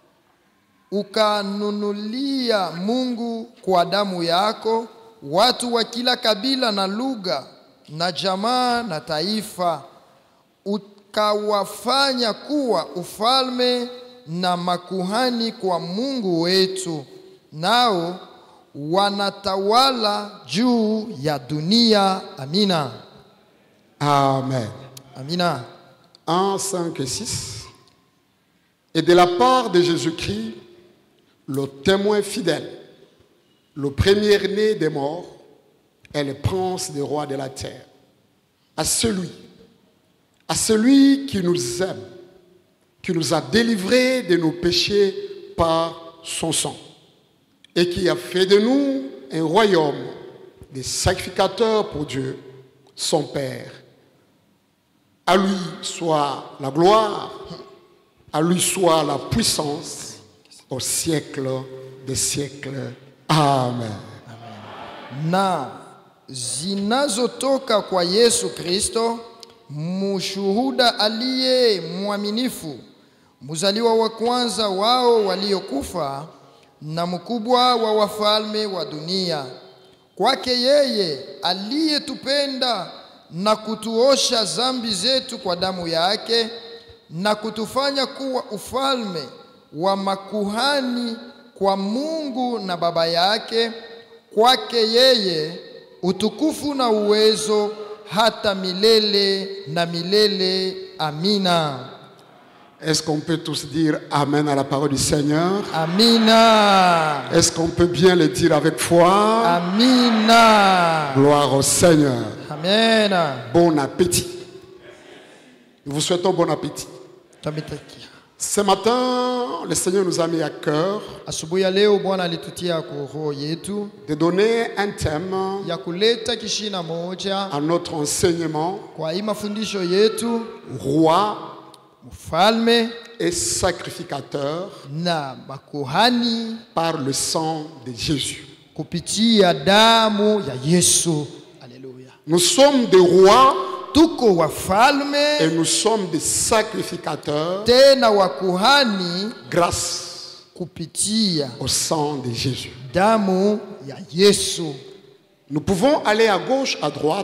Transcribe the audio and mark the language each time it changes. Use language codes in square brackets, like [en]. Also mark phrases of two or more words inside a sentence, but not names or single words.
[sw] ukanunulia Mungu kwa damu yako watu wa kila kabila na lugha na jamaa na taifa, ukawafanya kuwa ufalme na makuhani kwa Mungu wetu, nao wanatawala juu ya dunia. Amina. [fr] Amen. [sw] Amina. [fr] 1, 5 et 6. Et de la part de Jésus-Christ, le témoin fidèle, le premier-né des morts et le prince des rois de la terre, à celui qui nous aime, qui nous a délivrés de nos péchés par son sang, et qui a fait de nous un royaume des sacrificateurs pour Dieu, son Père. À lui soit la gloire, à lui soit la puissance, au siècle des siècles. Amen. [sw] Na zinazotoka kwa Yesu Kristo, mshuhuda aliye mwaminifu, mzaliwa wa kwanza wao waliokufa na mkubwa wa wafalme wa dunia. Kwake yeye aliyetupenda na kutuosha dhambi zetu kwa damu yake, na kutufanya kuwa ufalme wa makuhani kwa Mungu na Baba yake. Kwake yeye utukufu na uwezo hata milele na milele. Amina. [fr] Est-ce qu'on peut tous dire Amen à la parole du Seigneur? [sw] Amina. [fr] Est-ce qu'on peut bien le dire avec foi? [sw] Amina. [fr] Gloire au Seigneur. Amen. Bon appétit. Nous vous souhaitons bon appétit. [sw] Tabitakia. [fr] Ce matin, le Seigneur nous a mis à cœur [sw] Asubuhi ya leo Bwana alitutia kwa roho yetu [fr] de donner un thème [sw] ya kuleta kishina moja [fr] à notre enseignement, [sw] kwa hii mafundisho yetu, [fr] roi [sw] mfalme [fr] et sacrificateur [sw] na makuhani [fr] par le sang de Jésus. [sw] kupitia damu ya Yesu. Haleluya. [fr] Nous sommes des rois [sw] Tuko [fr] et [sw] wafalme [fr] nous sommes des sacrificateurs [sw] tena wakuhani [fr] grâce [sw] kupitia [fr] au sang de Jésus. [sw] damu ya Yesu. [fr] Nous pouvons aller à gauche, à droite,